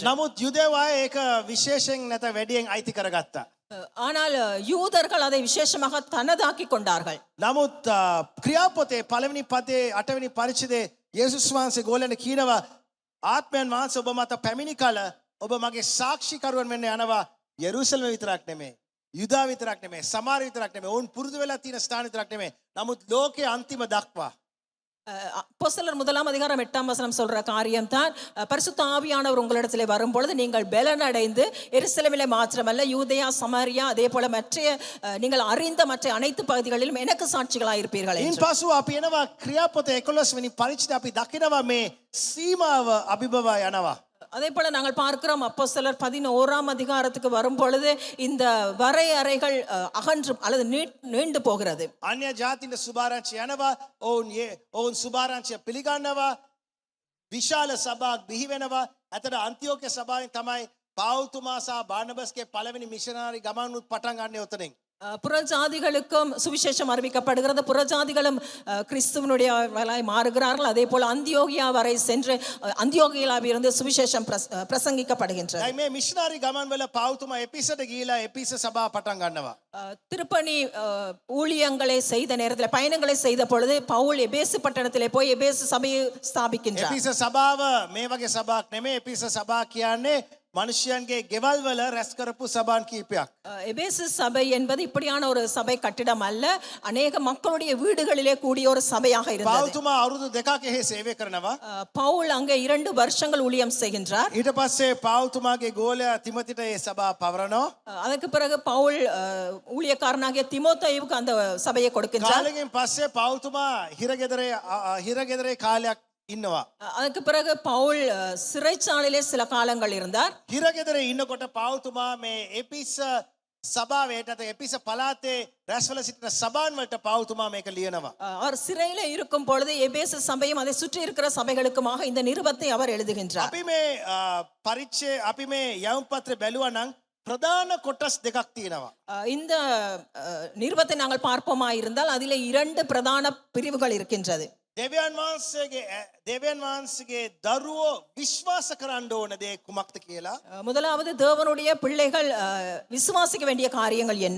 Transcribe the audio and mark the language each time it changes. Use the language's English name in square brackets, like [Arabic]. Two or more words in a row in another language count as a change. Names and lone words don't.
[Sinhala] නමුත් යුදෙව් අය ඒක විශේෂයෙන් නැත වැඩියෙන් අයිති කරගත්තා. [Tamil] ஆனால் யூதர்கள் அதை விசேஷமாக தனதாக்கி கொண்டார்கள். [Sinhala] නමුත් ක්‍රියාපොතේ පළවෙනි පදේ 8 වෙනි පරිච්ඡේදයේ යේසුස් වහන්සේ ගෝලෙන් කියනවා ආත්මයන් වහන්සේ ඔබ මත පැමිණි කල ඔබ මගේ සාක්ෂිකරුවන් වෙන්න යනවා යෙරුසලම විතරක් නෙමෙයි යුදා විතරක් නෙමෙයි සමාරිය විතරක් නෙමෙයි ඔවුන් පුරුදු වෙලා තියෙන ස්ථාන විතරක් නෙමෙයි නමුත් ලෝකයේ අන්තිම දක්වා. [Tamil] அப்போஸ்தலர் 1:8 சொல்ற காரியம் தான் பரிசுத்த ஆவியானவர் உங்களிடத்திலே வரும் பொழுது நீங்கள் பலனடைந்து எருசலேமிலே மாத்திரமல்ல யூதேயா சமாரியா அதே போல மற்ற நீங்கள் அறிந்த மற்ற அனைத்து பகுதிகளிலும் எனக்கு சாட்சிகளாய் இருப்பீர்கள் [Sinhala] ඉන් පසු අපි එනවා ක්‍රියාපොතේ 11 වෙනි පරිච්ඡේදය අපි දකිනවා මේ සීමාව අභිබවා යනවා. [Tamil] அதே போல நாங்கள் பார்க்கிறோம் அப்போஸ்தலர் 11 வரும் பொழுது இந்த வரையறைகள் அகன்றும் அல்லது நீண்டு போகிறது. [Sinhala] අන්‍ය ජාතින්ට සුභාරංචි යනවා ඔවුන් සුභාරංචිය පිළිගන්නවා විශාල සභාවක් බිහි වෙනවා. අතට අන්තිෝක්‍ය සභාවෙන් තමයි පෞල්තුමා සහ බානබස්ගේ පළවෙනි මිෂනරි ගමනුත් පටන් ගන්න උතනින්. [Tamil] புறஜாதிகளுக்கும் சுவிசேஷம் அறிவிக்கப்படுகிறது. புறஜாதிகளும் கிறிஸ்துவனுடைய மாறுகிறார்கள். அதே போல அந்தியோகியா வரை சென்று அந்தியோகியாவிலிருந்து சுவிசேஷம் பிரசங்கிக்கப்படுகின்றது. [Sinhala] මේ මිෂනරි ගමන් වල පෞල්තුමා එපිසට ගිහිලා එපිස සභාව පටන් ගන්නවා. [Tamil] திருப்பணி ஊழியங்களை செய்த நேரத்தில் பயணங்களை செய்த பொழுது பவுல் எபேசு பட்டணத்திலே போய் எபேசு சபையை ஸ்தாபிக்கின்றார். [Sinhala] එපිස සභාව මේ වගේ සභාවක් නෙමෙයි. එපිස සභාව කියන්නේ மனுஷியன்ගේ ගෙවල් වල රැස් කරපු සභාන් කීපයක්. [Tamil] எபேசு சபை என்பது இப்படியான ஒரு சபை கட்டிடம் அல்ல, அநேக மக்களுடைய வீடுகளிலே கூடிய ஒரு சபையாக இருந்தது. [Sinhala] පෞල්තුමා අවුරුදු දෙකක් එහි සේවය කරනවා. [Tamil] பவுல் அங்கே 2 வருஷங்கள் ஊழியம் செய்கின்றார். [Sinhala] ඊට පස්සේ පෞල්තුමාගේ ගෝලයා තිමොතිට ඒ සභාව පවරනවා. [Tamil] அதுக்கு பிறகு பவுல் ஊழியக்காரனாகிய தீமோத்தேயுவுக்கு அந்த சபையை கொடுக்கின்றார். [Sinhala] කාලෙකින් පස්සේ පෞල්තුමා හිරගෙදරේ කාලයක් ඉන්නවා. [Tamil] அதுக்கு பிறகு பவுல் சிறைச்சாலையிலே சில காலங்கள் இருந்தார். [Sinhala] හිරගෙදරේ ඉන්නකොට පෞල්තුමා මේ එපිස සභාවට එපිස පළාතේ රැස්වල සිටින සභාන් වලට පෞල්තුමා මේක ලියනවා. [Tamil] அவர் சிறையில இருக்கும் பொழுது எபேசு சபையும் அதை சுற்றி இருக்கிற சபைகளுக்குமாக இந்த நிருபத்தை அவர் எழுதுகின்றார். [Sinhala] අපි මේ යවුම් පත්‍රය බැලුවා නම් ප්‍රධාන කොටස් දෙකක් තියෙනවා. [Tamil] இந்த நிருபத்தை நாங்கள் பார்ப்போமா இருந்தால் அதிலே 2 பிரதான பிரிவுகள் இருக்கின்றது. [Sinhala] දෙවියන් වහන්සේගේ දරුවෝ විශ්වාස කරන්න ඕන දේ කුමක්ද කියලා. [Tamil] முதலாவது தேவனுடைய பிள்ளைகள் விசுவாசிக்க வேண்டிய காரியங்கள் என்ன?